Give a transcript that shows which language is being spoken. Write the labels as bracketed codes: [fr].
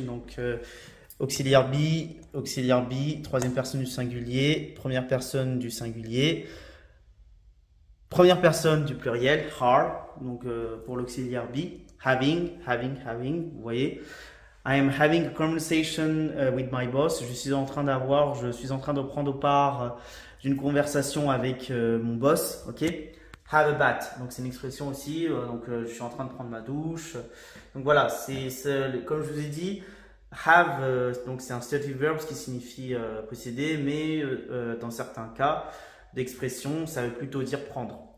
[fr] Donc, auxiliaire be, troisième personne du singulier, première personne du singulier, première personne du pluriel, are. Donc, pour l'auxiliaire be, having, vous voyez. [en] I am having a conversation with my boss. [fr] Je suis en train de prendre part d'une conversation avec mon boss. Ok. [en] Have a bath, [fr] donc c'est une expression aussi, je suis en train de prendre ma douche. Donc voilà, comme je vous ai dit, have, donc c'est un stative verb qui signifie posséder, mais dans certains cas d'expression, ça veut plutôt dire prendre.